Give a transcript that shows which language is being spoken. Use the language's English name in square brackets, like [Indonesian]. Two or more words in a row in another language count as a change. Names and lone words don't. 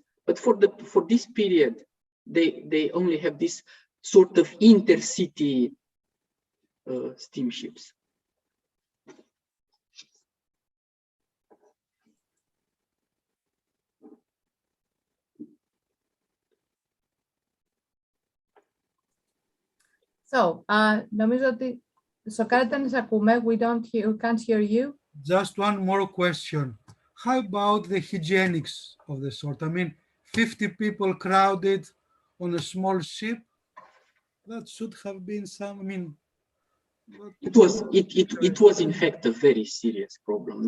[English] But for this period, they only have this sort of intercity steamships. So, [Greek] νομίζω ότι Σοκράτη, δεν σε ακούμε. [English] We can't hear you. Just one more question. How about the hygienics of the sort? I mean, 50 people crowded on a small ship. That should have been some. I mean, it was in fact a very serious problem.